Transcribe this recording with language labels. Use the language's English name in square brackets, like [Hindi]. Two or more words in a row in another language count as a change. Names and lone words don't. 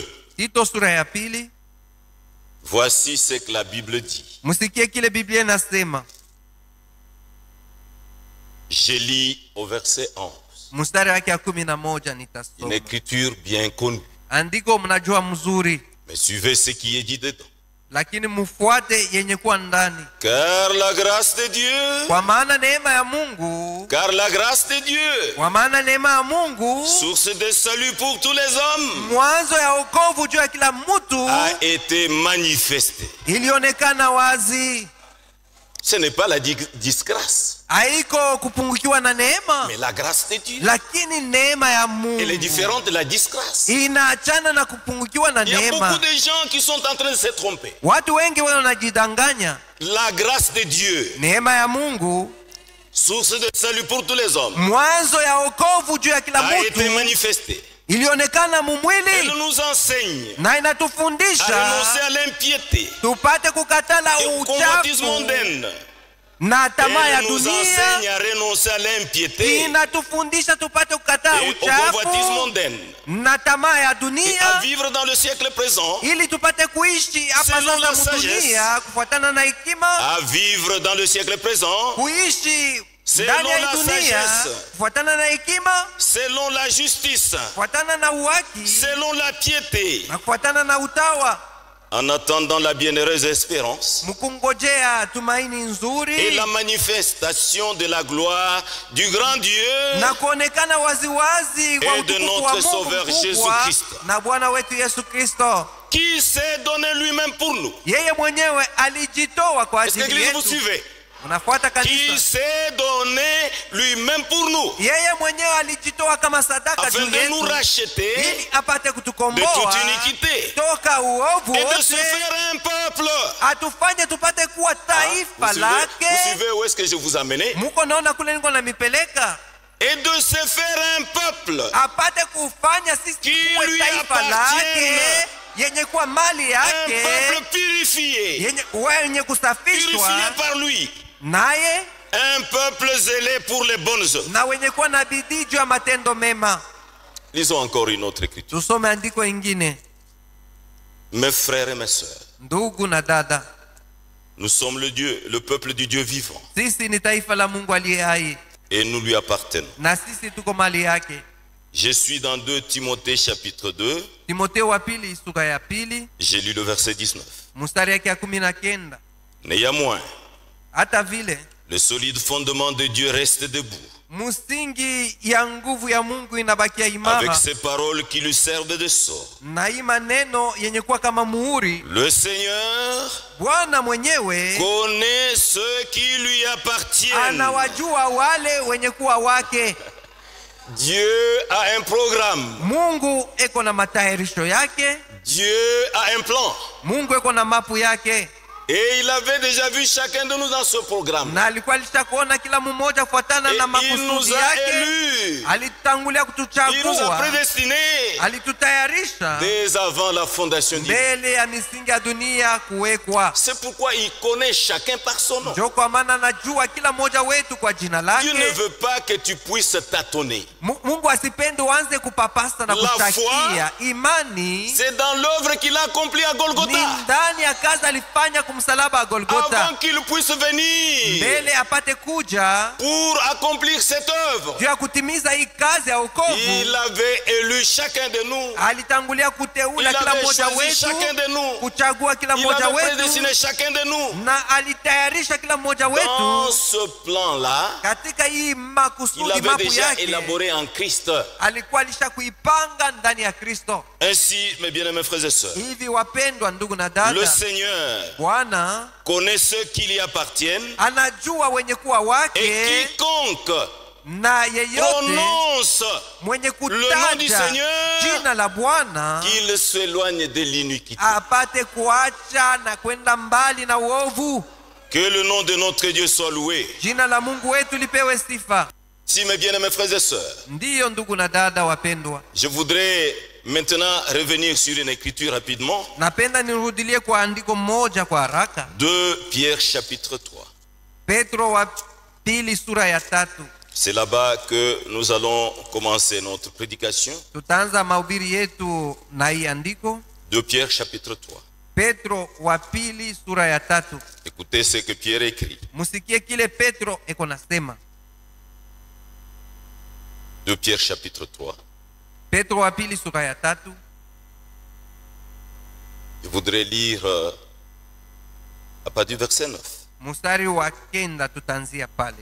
[Swahili] Tito sura ya pili. [French] Voici ce que la Bible dit. [Swahili] Musikie kile Biblia inasema. [French] Je lis au verset 11. [Swahili] Mstari wake ya 11 [French] Une [Swahili] nitasoma. [French] écriture bien connue. [Swahili] Andiko mnajua mzuri, [French] Mais suivez ce qui est dit dedans. [Swahili] lakini mfuate yenye kuwa ndani. [French] Car la grâce de Dieu, [Swahili] Kwa maana neema ya Mungu, [French] car la grâce de Dieu, [Swahili] kwa maana neema ya Mungu, [French] source de salut pour tous les hommes, [Swahili] mwanzo ya wokovu juu ya kila mtu, [French] a été manifestée. [Swahili] ilionekana wazi. [French] Ce n'est pas la disgrâce, [Swahili] Haiko kupungukiwa na neema, [French] mais la grâce de Dieu. [Swahili] lakini neema ya Mungu [French] Elle est différente de la disgrâce. [Swahili] inaachana na kupungukiwa na [French] Il y a [Swahili] neema. [French] beaucoup de gens qui sont en train de se tromper. [Swahili] Watu wengi wanajidanganya. [French] La grâce de Dieu, [Swahili] Neema ya Mungu, [French] source de salut pour tous les hommes, [Swahili] mwanzo ya wokovu juu ya kila [French] a été [Swahili] mtu, [French] manifestée. [Swahili] ilionekana [French] Elle [Swahili] mumwili [French] nous enseigne [Swahili] na [French] à [Swahili] inatufundisha [French] renoncer à l'impiété [Swahili] tupate kukatala [French] et au convoitisme [Swahili] uchafu [French] mondaine. [Swahili] na tamaa ya [French] Elle nous [Swahili] dunia. [French] enseigne à renoncer à l'impiété [Swahili] Inatufundisha tupate kukataa [French] et au convoitisme [Swahili] uchafu [French] mondaine [Swahili] na tamaa ya [French] et à [Swahili] dunia, [French] vivre dans le siècle présent, [Swahili] ili tupate kuishi hapa [French] Selon la [Swahili] sasa mudunia kufuatana na hekima, [French] à vivre dans le siècle présent, [Swahili] kuishi [French] Selon [Swahili] ndani ya [French] la [Swahili] dunia [French] sagesse. [Swahili] kufuatana na hekima, [French] selon la justice, [Swahili] kufuatana na uhaki [French] selon la piété, [Swahili] na kufuatana na utawa, [French] en attendant la bienheureuse espérance [Swahili] mkungojea tumaini [French] et [Swahili] nzuri [French] la manifestation de la gloire du grand Dieu [Swahili] na kuonekana waziwazi kwa [French] et de [Swahili] utukufu wa [French] notre [Swahili] Mungu [French] Sauveur [Swahili] mkubwa [French] Jésus-Christ, [Swahili] na Bwana wetu Yesu Kristo. [French] qui s'est donné lui-même pour nous. [Swahili] Yeye mwenyewe alijitoa kwa [French] Est-ce que [Swahili] ajili [French] l'église vous [Swahili] yetu. [French] suivez? [Swahili] Unafuata [French] Qui [Swahili] kanisa? [French] s'est donné lui-même pour nous, [Swahili] Yeye mwenyewe alijitoa kama sadaka [French] afin [Swahili] juu [French] de nous [Swahili] yetu [French] racheter [Swahili] ili apate [French] de [Swahili] kutukomboa [French] toute iniquité [Swahili] toka uovu [French] et de se [Swahili] wote, [French] faire un peuple. [Swahili] atufanye tupate kuwa taifa [French] Vous [Swahili] lake. [French] suivez où est-ce que je vous ai amené? [Swahili] Muko naona kule niko namipeleka, [French] Et de se faire un peuple [Swahili] apate kufanya sisi [French] Qui [Swahili] tuwe [French] lui [Swahili] taifa [French] appartienne. [Swahili] lake yenye kuwa mali [French] un [Swahili] yake, [French] peuple purifié, [Swahili] wenye kusafishwa [French] purifié par lui, [Swahili] naye [French] un peuple zélé pour les bonnes œuvres. [Swahili] na wenye kuwa na bidii juu ya matendo mema. [French] Lisons encore une autre écriture. [Swahili] Tusome andiko ingine. [French] Mes frères et mes sœurs, [Swahili] Ndugu na dada, [French] nous sommes le peuple du Dieu vivant, [Swahili] sisi ni taifa la Mungu aliye hai [French] et nous lui appartenons. [Swahili] na sisi tuko mali yake. [French] Je suis dans 2 Timothée chapitre 2, [Swahili] Timotheo wa pili sura ya pili [French] j'ai lu le verset 19. [Swahili] mstari yake ya 19. [French] Néanmoins, [Swahili] Hata vile [French] le solide fondement de Dieu reste debout, [Swahili] msingi ya nguvu ya Mungu inabakia [French] avec [Swahili] imara, [French] ces paroles qui lui servent de sceau. [Swahili] na hii maneno yenye kuwa kama muhuri. [French] Le Seigneur [Swahili] Bwana mwenyewe [French] connaît ceux qui lui appartiennent. [Swahili] anawajua wale wenye kuwa wake. [French] Dieu a un programme. [Swahili] Mungu eko na matayarisho yake, [French] Dieu a un plan. [Swahili] Mungu eko na mapu yake, [French] Et il avait déjà vu chacun de nous dans ce programme. [Swahili] na alikuwa alishakuona kila mmoja kufuatana [French] Et [Swahili] na [French] il [Swahili] makusudi [French] nous a [Swahili] yake. [French] élus. [Swahili] Alitangulia [French] Il nous a [Swahili] kutuchagua, [French] prédestinés [Swahili] alitutayarisha [French] dès avant la fondation du monde. [Swahili] mbele ya misingi ya dunia kuwekwa. [French] C'est pourquoi il connaît chacun par son nom. [Swahili] Ndio kwa maana anajua kila mmoja wetu kwa jina [French] Dieu ne [Swahili] lake. [French] veut pas que tu puisses tâtonner. [Swahili] Mungu asipende uanze kupapasa na [French] La [Swahili] kushtakia. Imani [French] C'est dans l'œuvre qu'il a accomplie à [Swahili] ni [French] Golgotha. [Swahili] ndani ya kazi alifanya kumsalaba Golgotha, [French] Avant qu'il puisse venir [Swahili] mbele apate kuja [French] pour accomplir cette œuvre. [Swahili] juu ya kutimiza hii kazi ya wokovu. [French] Il avait élu chacun de nous. [Swahili] Alitangulia kuteula [French] Il [Swahili] kila [French] avait [Swahili] mmoja [French] choisi [Swahili] wetu, [French] chacun de nous. [Swahili] kuchagua kila [French] Il [Swahili] mmoja [French] avait [Swahili] wetu, [French] prédestiné chacun de nous. [Swahili] na alitayarisha kila mmoja [French] Dans [Swahili] wetu [French] ce plan-là, [Swahili] katika hii [French] il [Swahili] makusudi, [French] avait [Swahili] mapu [French] déjà [Swahili] yake [French] élaboré en Christ. [Swahili] alikuwa alisha kuipanga ndani ya Kristo. [French] Ainsi, mes bien-aimés frères et sœurs, [Swahili] Hivi wapendwa ndugu na [French] le [Swahili] dada, [French] Seigneur [Swahili] Bwana [French] connaît ceux qui lui appartiennent [Swahili] anajua wenye kuwa [French] et [Swahili] wake, [French] quiconque [Swahili] na yeyote [French] prononce [Swahili] mwenye [French] le nom du [Swahili] kutaja [French] Seigneur, [Swahili] jina la Bwana [French] qu'il s'éloigne de l'iniquité. [Swahili] apate kuacha na kwenda mbali na uovu. [French] Que le nom de notre Dieu soit loué. [Swahili] Jina la Mungu wetu lipewe sifa. [French] Si, mes bien-aimés frères et sœurs, [Swahili] Ndiyo ndugu na dada wapendwa, [French] je voudrais maintenant revenir sur une écriture rapidement. [Swahili] Napenda nirudilie kwa andiko moja kwa haraka. [French] 2 Pierre chapitre 3. [Swahili] Petro wa pili sura ya 3. [French] C'est là-bas que nous allons commencer notre prédication. [Swahili] Tutaanza mahubiri yetu na hii andiko. [French] 2 Pierre chapitre 3. [Swahili] Petro wa pili sura ya 3. [French] Écoutez ce que Pierre écrit. [Swahili] Musikie kile Petro eko nasema. [French] 2 Pierre chapitre 3. [Swahili] Petro wa pili sura ya 3. [French] Je voudrais lire à partir du verset 9. [Swahili] Mstari wa 9 tutaanzia pale.